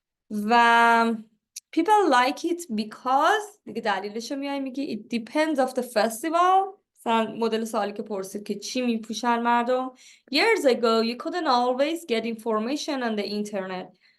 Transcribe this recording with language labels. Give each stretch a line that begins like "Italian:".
Persian: و
English: people like it because
Persian: دیگه دلیلشو میای میگی
English: it depends of the festival.
Persian: مثلا مدل سوالی که پرسید که چی میپوشن مردم.
English: Years ago you couldn't always get information on the internet.